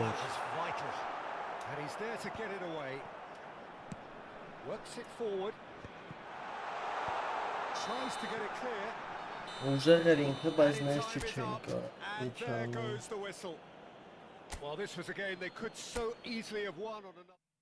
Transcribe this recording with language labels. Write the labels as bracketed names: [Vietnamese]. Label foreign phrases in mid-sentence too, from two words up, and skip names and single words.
[English] That was vital. And he's there to get it away. Works it forward. Tries to get it clear. [Armenian] Ուժեղ էր ինքը, բայց [English] And [Armenian] ներս [English] time is [Armenian] չեն [English] up. [Armenian] կա։ [English] And there goes the whistle. Well, this was a game they could so easily have won on another.